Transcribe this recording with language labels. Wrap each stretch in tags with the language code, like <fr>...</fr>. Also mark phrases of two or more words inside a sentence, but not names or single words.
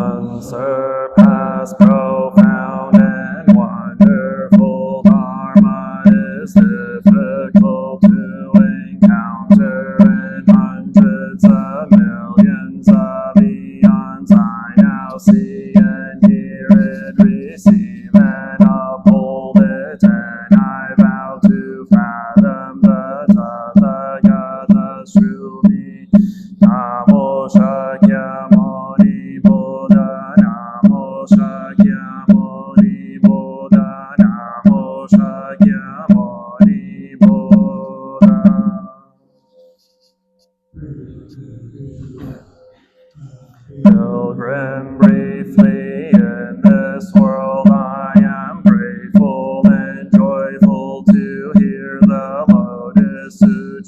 <en>unsurpassed, profound, and wonderful Dharma is difficult to encounter in hundreds of millions of eons. I now see and hear it, receive and uphold it, and I vow to fathom the Tathagata's true me.</en> <sa>Namo Shakyamuni Buddha, Namo Shakyamuni Buddha, Namo Shakyamuni Buddha.</sa> <en>Pilgrim, briefly in this world I am grateful and joyful to hear the Lotus Sutra.</en>